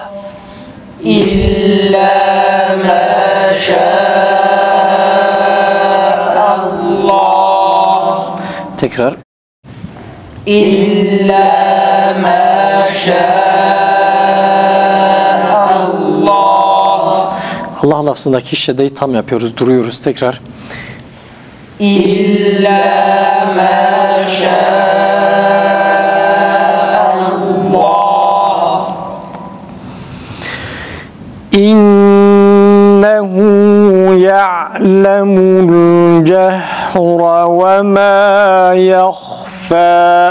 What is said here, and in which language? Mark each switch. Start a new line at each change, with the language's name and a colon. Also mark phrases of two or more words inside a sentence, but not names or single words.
Arabic: إلا ما شاء الله. تكرر. إلا ما شاء الله.
Turkish: Allah lafzındaki şeddeyi tam yapıyoruz, duruyoruz. Tekrar.
Arabic: إلا ما شاء الله. إنه يعلم الجهر وما يخفى.